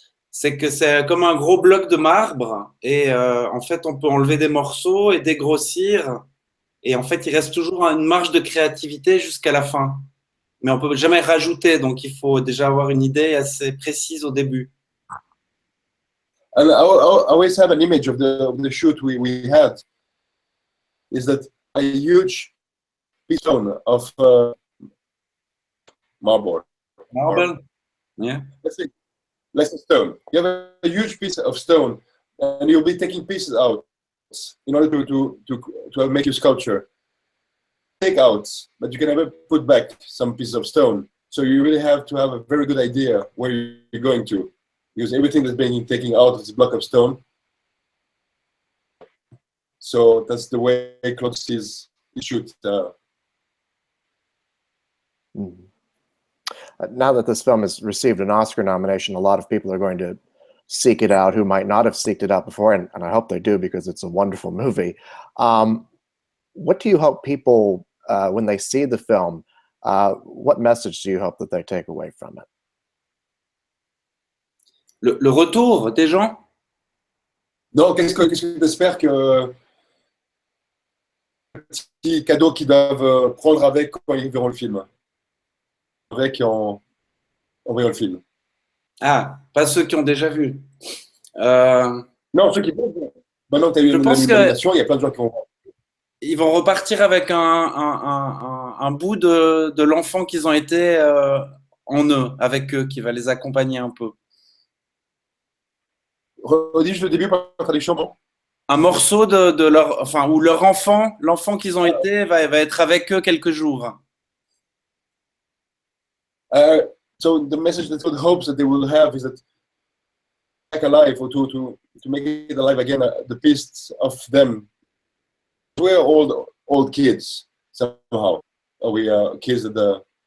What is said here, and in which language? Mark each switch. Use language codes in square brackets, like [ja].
[fr] C'est que c'est comme un gros bloc de marbre et en fait, on peut enlever des morceaux et dégrossir. Et en fait, il reste toujours une marge de créativité jusqu'à la fin. Mais on ne peut jamais rajouter, donc il faut déjà avoir une idée assez précise au début. [en] And I always have an image of the shoot we had. Is that a huge piece of marble? Marble? Yeah. Let's say less stone. You have a huge piece of stone, and you'll be taking pieces out in order to make your sculpture. Take out, but you can never put back some pieces of stone. So you really have to have a very good idea where you're going to, because everything that's being taken out of this block of stone. So that's the way Claude sees it should. Now that this film has received an Oscar nomination, a lot of people are going to seek it out who might not have seeked it out before, and I hope they do because it's a wonderful movie. What do you hope people, when they see the film, what message do you hope that they take away from it? [fr] Le retour des gens? Non, qu'est-ce que tu espères que petits cadeaux qu'ils doivent prendre avec quand ils verront le film, avec en voyant le film? Ah, pas ceux qui ont déjà vu. Non, ceux qui vont. Maintenant, tu as eu une nomination, il y a plein de gens qui vont. Ils vont repartir avec un bout de l'enfant qu'ils ont été en eux, avec eux, qui va les accompagner un peu. Redis le début par la traduction, bon. Un morceau de leur, enfin, où leur enfant, l'enfant qu'ils ont été, va être avec eux quelques jours. [en] So the message that God hopes that they will have is that back alive, or to make it alive again, the piece of them. We're old kids somehow. We are kids at the.